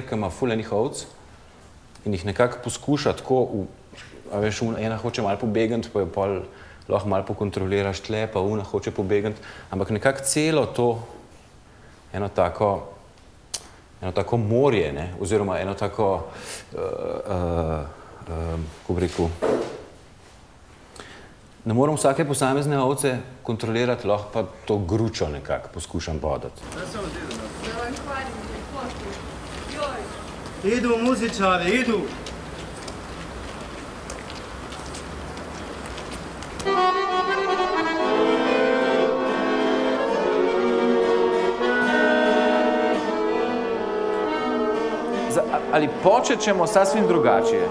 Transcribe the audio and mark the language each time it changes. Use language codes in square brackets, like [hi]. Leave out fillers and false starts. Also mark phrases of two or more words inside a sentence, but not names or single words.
[sl] ki ima ful enih ovc in jih nekako poskuša tako, a veš, ena hoče malo pobegati, pa jo pol lahko malo pokontroliraš tle, pa una hoče pobegati, ampak nekako celo to eno tako morje, ne, oziroma eno tako, kako bi rekel, ne moram vsake posamezne ovce kontrolirati, lahko pa to gručo nekako poskušam voditi. [hr] Idu muzičari, idu! Ali počet ćemo sasvim drugačije.